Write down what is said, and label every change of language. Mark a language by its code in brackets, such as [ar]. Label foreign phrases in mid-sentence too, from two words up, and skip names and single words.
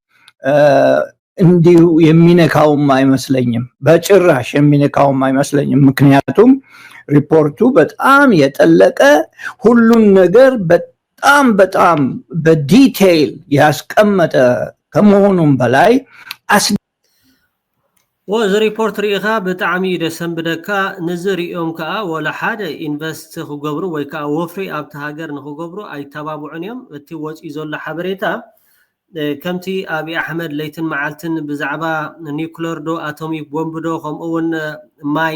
[am] እንዲሁ የሚነካውም አይመስለኝም በጭራሽ የሚነካውም አይመስለኝም ምክንያቱም ሪፖርቱ በጣም የጠለቀ ሁሉን ነገር በጣም በዲቴይል ያስቀመጠ ከመሆኑም በላይ [ti] ወዚ ሪፖርት ሪኢኻ ብጣዕሚ ደሰም ብደካ ንዝሪኦም ከዓ ወላ ሓደ ኢንቨስት ክገብሩ ወይ ከዓ ወፍሪ ኣብቲ ሃገር ንክገብሩ ኣይተባብዑን እዮም እቲ ወፂኡ ዘሎ ሓበሬታ ከምቲ አብይ አሕመድ ለይትን መዓልትን ብዛዕባ ኒውክለር ዶ [en] atomic bomb [ti] ዶ ከምኡውን ማይ